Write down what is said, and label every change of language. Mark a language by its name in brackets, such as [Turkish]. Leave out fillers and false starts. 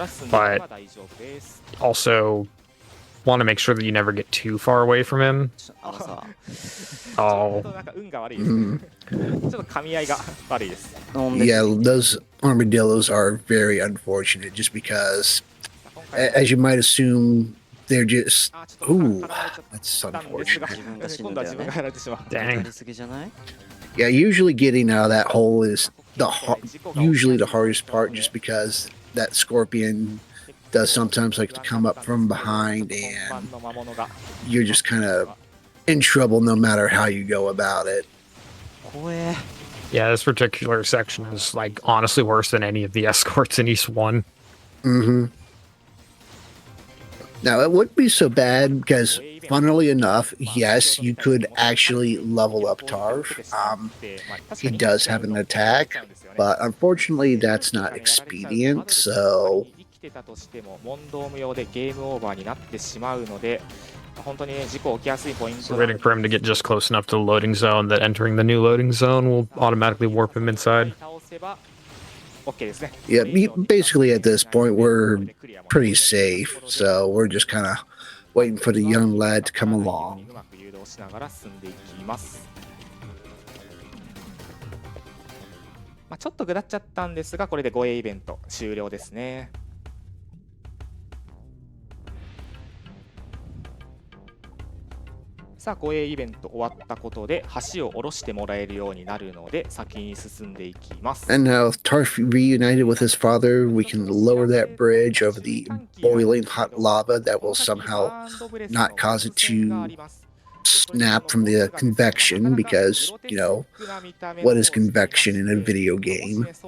[English] But also want to make sure that you never get too far away from him. [Japanese] あのさ、 Oh, 運が悪いですね。ちょっと噛み合いが悪いです。 [English] Yeah, those armadillos are very unfortunate just because, as you might assume, they're just. Ooh, that's [Japanese] なんですが [English] unfortunate. [Japanese] 今度は自分がやられてしまう。 [English] dang. [Japanese] やりすぎじゃない？ [English] Yeah, usually getting out of that hole is usually the hardest part just because that scorpion does sometimes like to come up from behind and [Japanese] の魔物が [English] you're just kind of in trouble no matter how you go about it. [Japanese] 怖え。 [English] Yeah, this particular section is like honestly worse than any of the escorts in East 1. Mm-hmm. Now, it wouldn't be so bad because, funnily enough, yes, you could actually level up Tarf. He does have an attack, but unfortunately, that's not expedient. So, [Japanese] 生きてたとしても問答無用でゲームオーバーになってしまうので、本当にね、事故起きやすいポイン [English] So [Japanese] トなん [English] waiting [Japanese] で [English] for him to get just close enough to the loading zone that entering the new loading zone will automatically warp him inside. [Japanese] 倒せば OK ですね。 [English] yeah, basically at this point, we're pretty safe. So, we're just kind of waiting for the young lad to come along. [Japanese] うまく誘導しながら進んでいきます。まあ、ちょっと下っちゃったんですが、これで護衛イベント終了ですね。さあ護衛イベント終わったことで橋を下ろしてもらえるようになるので先に進んでいきます。 [English] And now, with Tarf reunited with his father, we can lower that bridge over the boiling hot lava that will somehow not cause it to snap from the convection, because, you know, what is convection in a video game?